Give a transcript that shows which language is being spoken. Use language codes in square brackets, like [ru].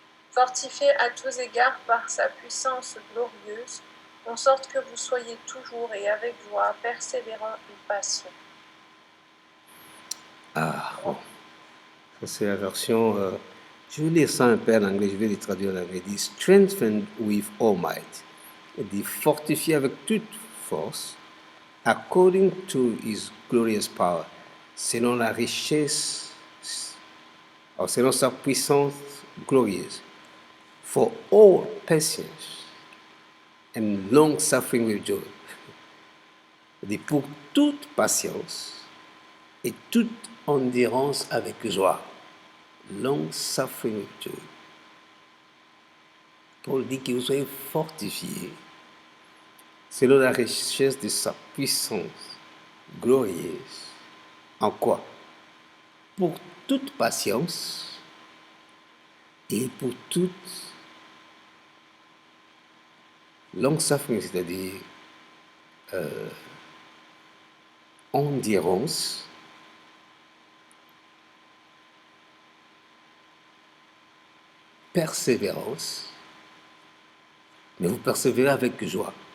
[fr] Fortifié à tous égards par sa puissance glorieuse, en sorte que vous soyez toujours et avec joie, persévérants et patients. Ah, bon. Ça, c'est la version. Je vais lire ça un peu en anglais, je vais les traduire en anglais. Il dit [en] strengthened with all might. [fr] Il dit fortifié avec toute force, [en] according to his glorious power, [fr] selon la richesse, selon sa puissance glorieuse, [en] for all patience and long suffering with joy. [fr] Il dit pour toute patience et toute endurance avec joie. [en] Long suffering with joy. [fr] Paul dit que vous soyez fortifiés selon la richesse de sa puissance glorieuse. En quoi? Pour toute patience et pour toute [en] long suffering, [fr] c'est-à-dire endurance, persévérance, mais vous persévérez avec joie.